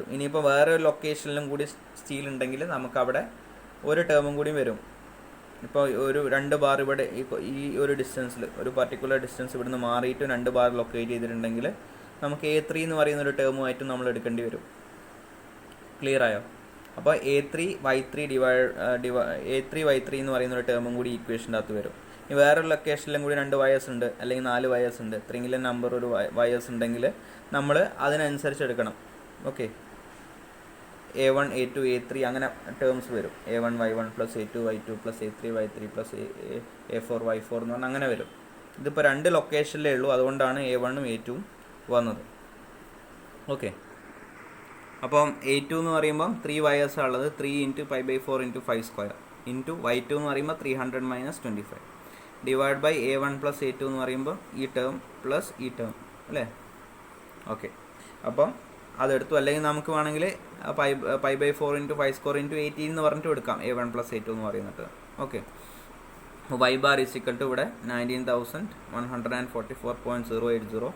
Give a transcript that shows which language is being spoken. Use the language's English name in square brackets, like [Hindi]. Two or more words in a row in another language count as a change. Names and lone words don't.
[Malayalam] ഇനിയിപ്പോൾ വേറെ ഒരു ലൊക്കേഷനിലും കൂടി സ്റ്റീൽ ഉണ്ടെങ്കിൽ നമുക്കവിടെ ഒരു ടേമും കൂടി വരും. ഇപ്പോൾ ഒരു 2 ബാർ ഇവിടെ ഈ ഒരു ഡിസ്റ്റൻസിൽ ഒരു [English] particular distance [Malayalam] ഇവിടുന്ന് മാറിയിട്ട് 2 ബാർ ലൊക്കേറ്റ് ചെയ്തിട്ടുണ്ടെങ്കിൽ നമുക്ക് a3 എന്ന് പറയുന്ന ഒരു ടേമുമായിട്ടും നമ്മൾ എടുക്കേണ്ടി വരും. ക്ലിയർ ആയോ? അപ്പോൾ a3 y3 എന്ന് പറയുന്ന ഒരു ടേമും കൂടി ഈക്വേഷൻ്റെ അകത്ത് വരും. ഇനി വേറൊരു ലൊക്കേഷനിലും കൂടി 2 വയേഴ്സ് ഉണ്ട് അല്ലെങ്കിൽ 4 വയേഴ്സ് ഉണ്ട്, എത്രയെങ്കിലും നമ്പർ ഒരു വയേഴ്സ് ഉണ്ടെങ്കിൽ നമ്മൾ അതിനനുസരിച്ച് എടുക്കണം. ഓക്കെ, a1 a2 a3 അങ്ങനെ ടേംസ് വരും. a1 y1 + a2 y2 + a3 y3 + a4 y4 എന്ന് പറഞ്ഞാൽ അങ്ങനെ വരും. ഇതിപ്പോൾ 2 ലൊക്കേഷനിലേ ഉള്ളൂ, അതുകൊണ്ടാണ് a1 ഉം a2 ഉം വന്നത്. ഓക്കെ, അപ്പം a2 എന്ന് പറയുമ്പം 3 വയേഴ്സാണ് ഉള്ളത്. 3 × 5/4 × 5² ഇൻറ്റു y2 എന്ന് പറയുമ്പോൾ 300 - 25 [English] divide by [Malayalam] a1 + a2 എന്ന് പറയുമ്പോൾ ഈ [English] term plus [Malayalam] ഈ ടേം അല്ലേ. ഓക്കെ, അപ്പം അതെടുത്തു. അല്ലെങ്കിൽ നമുക്ക് വേണമെങ്കിൽ 5/4 × 5² × 18 എന്ന് പറഞ്ഞിട്ട് എടുക്കാം a1 + a2 എന്ന് പറയുന്നത്. [English] okay, y bar is equal to ഇവിടെ 19,144.080.